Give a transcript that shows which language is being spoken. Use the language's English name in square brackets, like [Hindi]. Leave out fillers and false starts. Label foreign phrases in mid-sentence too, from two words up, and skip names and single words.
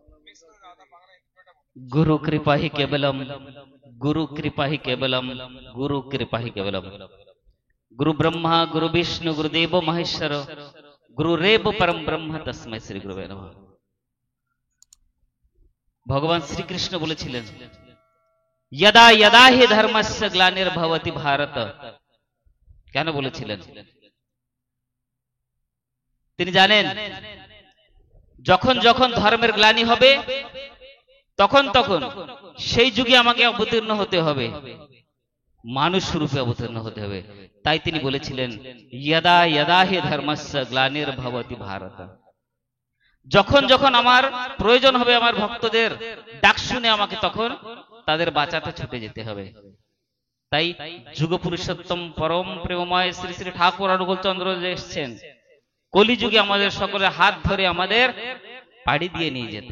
[Sanskrit] गुरु कृपा ही केवलम, गुरु कृपा ही केवलम, गुरु कृपा ही केवलम। गुरु ब्रह्मा गुरु विष्णु गुरुदेव महेश्वर, गुरुरेव परम ब्रह्म तस्मै श्री गुरुवे नमः। भगवान श्री कृष्ण বলেছিলেন यदा यदा हि धर्मस्य ग्लानिर्भवति भारत। [Bangla] কেন বলেছিলেন? তিনি জানেন যখন যখন ধর্মের গ্লানি হবে তখন তখন সেই যুগে আমাকে অবতীর্ণ হতে হবে, মানুষ রূপে অবতীর্ণ হতে হবে। তাই তিনি বলেছিলেন [Sanskrit] यदा यदा हि धर्मस्य ग्लानिर्भवति भारत। [Bangla] যখন যখন আমার প্রয়োজন হবে আমার ভক্তদের ডাক শুনে আমাকে তখন তাদের বাঁচাতে ছুটে যেতে হবে। তাই যুগ পুরুষোত্তম পরম প্রেমময় শ্রী শ্রী ঠাকুর অনুকূল চন্দ্র এসেছেন কলিযুগে আমাদের সকলের হাত ধরে আমাদের পাড়ি দিয়ে নিয়ে যেতে।